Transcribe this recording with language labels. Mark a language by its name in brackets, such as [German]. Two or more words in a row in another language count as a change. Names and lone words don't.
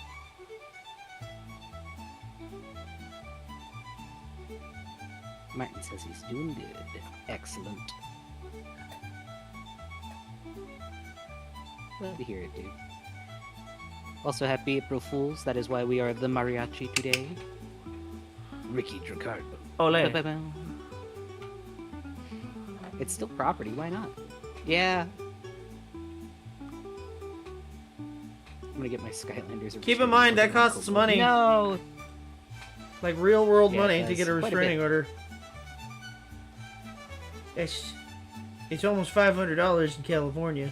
[English] Martin says he's doing good. Excellent. Glad to hear it, dude. Also, happy April Fools. That is why we are the mariachi today. Ricky Dracardo. Ole. Ba-ba-ba. It's still property, why not? Yeah. I'm gonna get my Skylanders. Keep in mind, that costs money. No! Like real world Yeah, money it to get a does. Quite a restraining bit. order. It's almost $500 in California.